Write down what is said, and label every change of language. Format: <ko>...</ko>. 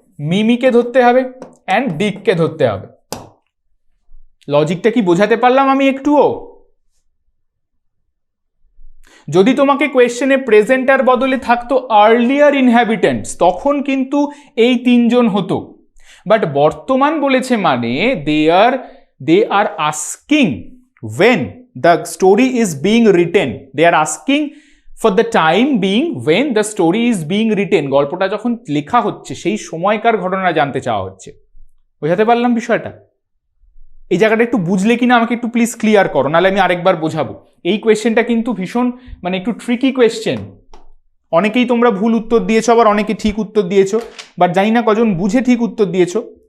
<bn>মিমিকে ধরতে হবে অ্যান্ড ডিককে ধরতে হবে। লজিকটা কি বোঝাতে পারলাম আমি একটুও? যদি তোমাকে কোয়েশ্চেনে প্রেজেন্টার বদলে থাকতো আর্লিয়ার ইনহ্যাবিটেন্টস, তখন কিন্তু এই তিনজন হতো। বাট বর্তমান বলেছে মানে</bn> <en>they are asking when the story is being written, they are asking for the time being when the story is being written,</en> <bn>গল্পটা যখন লেখা হচ্ছে সেই সময়কার ঘটনা জানতে চাওয়া হচ্ছে। বোঝাতে পারলাম বিষয়টা? এই জায়গাটা একটু বুঝলে কিনা আমাকে একটু প্লিজ ক্লিয়ার করো, নাহলে আমি আরেকবার বোঝাবো। এই কোয়েশ্চেনটা কিন্তু ভীষণ মানে একটু ট্রিকি কোয়েশ্চেন। অনেকেই তোমরা ভুল উত্তর দিয়েছো, আবার অনেকে ঠিক উত্তর দিয়েছো, বাট জানি না কজন বুঝে ঠিক উত্তর দিয়েছো।</bn>